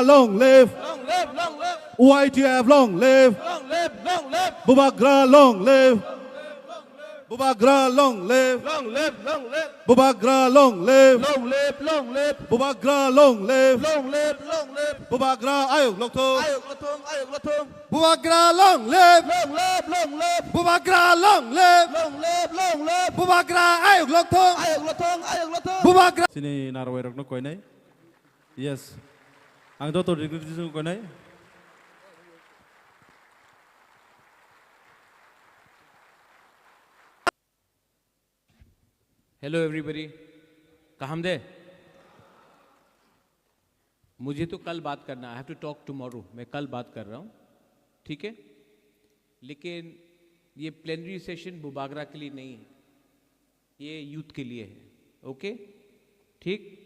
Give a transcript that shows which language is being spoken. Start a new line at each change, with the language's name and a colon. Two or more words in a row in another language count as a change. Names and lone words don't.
English: long live YTF long live Bubagra long live Bubagra long live Bubagra long live Bubagra long live Bubagra
Kok Borok: Ayok Lokto
English: Bubagra long live Bubagra long live Bubagra
Kok Borok: Ayok Lokto
English: Bubagra
Kok Borok: Sini narway rok no koi nai. Yes. Ang to degree tu koi nai.
English: Hello everybody
Hindi: कहाँ दे मुझे तो कल बात करना
English: I have to talk tomorrow
Hindi: मैं कल बात कर रहा हूँ ठीक है लेकिन ये
English: plenary session
Hindi: बुबागरा के लिए नहीं है ये यूथ के लिए है ओके ठीक